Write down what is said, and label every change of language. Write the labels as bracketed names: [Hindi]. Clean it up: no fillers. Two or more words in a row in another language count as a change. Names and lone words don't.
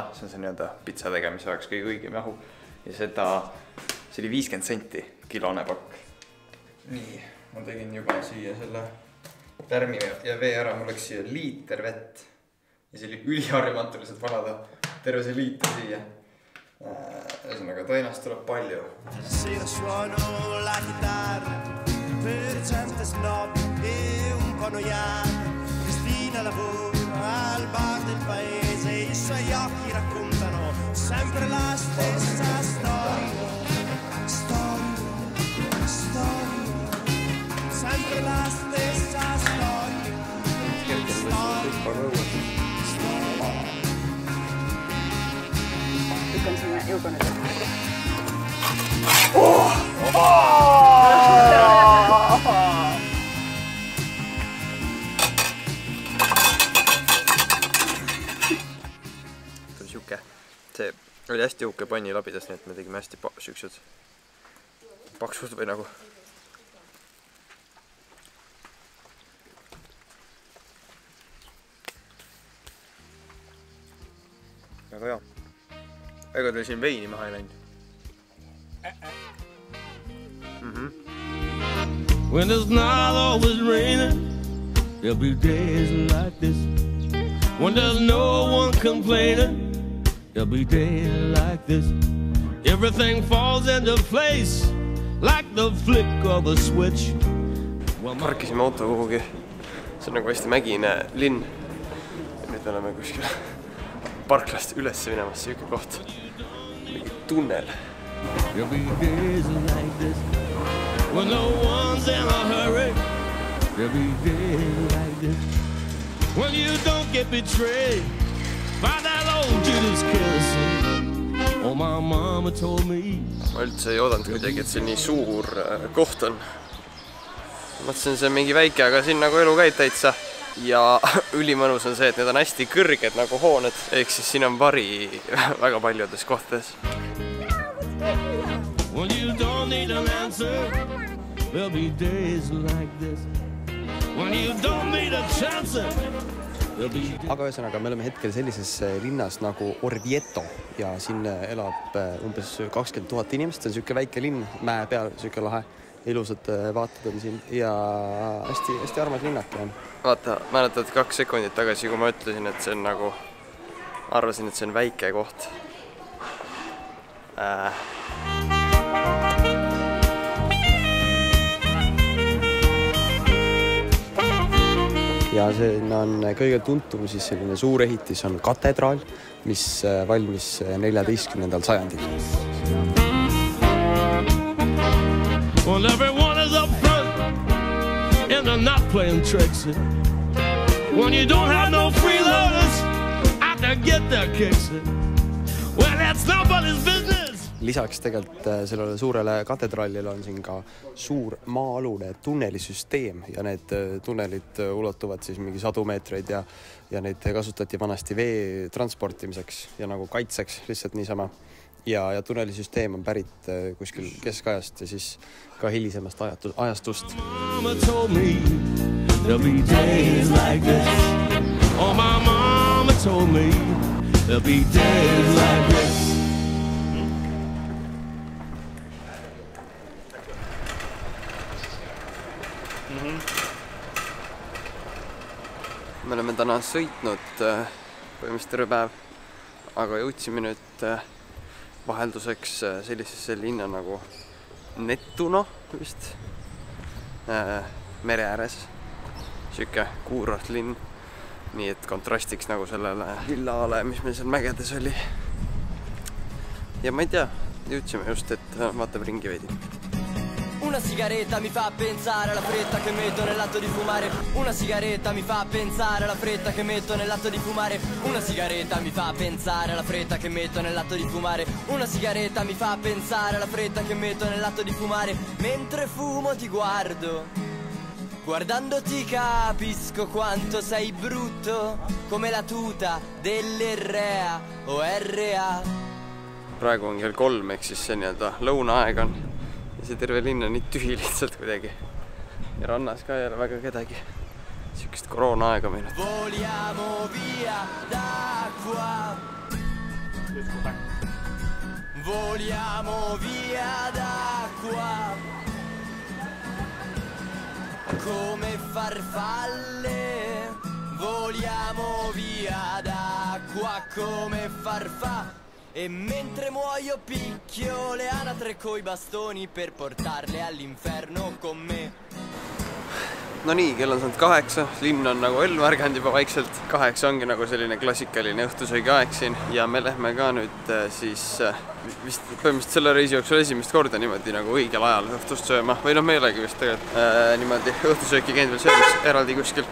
[Estonian] See on see nii-öelda pitsa tegemise jaoks kõige õigem jahu. Ja see oli 50 senti kilone pakk. Nii, ma tegin juba siia selle tärmi ja vee ära, mul läks siia liiter vett. Ja see oli üliharjumatu lihtsalt valada terve see liiter siia. Ühesõnaga, tainast tuleb palju. [Italian] Sera suono la chitarra per gente snob e un po' noiata. Cristina lavora al bar del paese e i suoi occhi raccontano sempre la stessa storia. Sempre la stessa storia. [Estonian] Lükkan sinne Eukone taha. Tuli siuke. See oli hästi jõuke panni labidas, nii et me tegime hästi siuksed paksud või nagu. Väga hea. Ega teil siin veini maha ei läinud? [English] When it's not always raining, there'll be days like this. When there's no one complaining, there'll be days like this. Everything falls into place like the flick of a switch. [Estonian] Parkisime auto kuhugi. See on nagu hästi mägine linn. Nüüd oleme kuskil parklast üles minemas siuke koht. Mingi tunnel. [English] There'll be days like this when no one's in a hurry. There'll be days like this when you don't get betrayed by that old Judas kiss. Oh, my mama told me. [Estonian] Ma üldse ei oodanud kuidagi, et see nii suur koht on. Mõtlesin, see on mingi väike, aga siin nagu elu käib täitsa. ja ülimõnus on see, et need on hästi kõrged nagu hooned, ehk siis siin on vari väga paljudes kohtades. [English] When you don't need an answer, there'll be days like this. When you don't need a chance, there'll be... [Estonian] Aga ühesõnaga, me oleme hetkel sellises linnas nagu Orvieto ja siin elab umbes 20 000 inimest. See on selline väike linn, mäe peal, selline lahe. Ilusad vaated on siin ja hästi armas linnake on. Vaata, mäletad 2 sekundit tagasi, kui ma ütlesin, et see on nagu... Arvasin, et see on väike koht. Ja siin on kõige tuntum siis selline suur ehitis on katedraal, mis valmis 14. sajandil. [English] Well, everyone is up front and they're not playing tricks. When you don't have no freeloaders out to get their kicks. Well, that's nobody's business. [Estonian] Lisaks tegelikult sellele suurele katedraalile on siin ka suur maa-alune tunnelisüsteem ja need tunnelid ulatuvad siis mingi 100 meetreid ja neid kasutati vanasti vee transportimiseks ja nagu kaitseks lihtsalt niisama. Ja tunnelisüsteem on pärit kuskil keskajast ja siis ka hilisemast ajastust. [English] Mama told me there'll be days like this. Oh, my mama told me there'll be days like this. [Estonian] Me oleme täna sõitnud põhimõtteliselt terve päev, aga jõudsime nüüd vahelduseks sellisesse linna nagu Nettuno vist mere ääres. Siuke kuurortlinn, nii et kontrastiks nagu sellele villaale, mis meil seal mägedes oli. Ja ma ei tea, jõudsime just, et vaatab ringi veidi. [Italian] Una sigaretta mi fa pensare alla fretta che metto nell'atto di fumare. Una sigaretta mi fa pensare alla fretta che metto nell'atto di fumare. Una sigaretta mi fa pensare alla fretta che metto nell'atto di fumare. Una sigaretta mi fa pensare alla fretta che metto nell'atto di fumare. Mentre fumo ti guardo, guardandoti capisco quanto sei brutto, come la tuta dell'RA o RA. [Estonian] Praegu on kell 3, ehk siis see nii-öelda lõunaaeg on. Ja see terve linn on nii tühi lihtsalt kuidagi. Ja rannas ka ei ole väga kedagi. Siukest koroona aega meinud. [Italian] Voliamo via da qua. Voliamo via da qua. Come farfalle. Voliamo via da qua come farfalle. E mentre muoio picchio le anatre coi bastoni per portarle all'inferno con me. [Estonian] No nii, kell on saanud 8, linn on nagu ellu ärganud juba vaikselt. 8 ongi nagu selline klassikaline õhtusöögi aeg siin ja me lähme ka nüüd siis vist põhimõtteliselt selle reisi jooksul esimest korda niimoodi nagu õigel ajal õhtust sööma. Või noh, me ei olegi vist tegelikult niimoodi õhtusööki käinud veel söömas eraldi kuskil.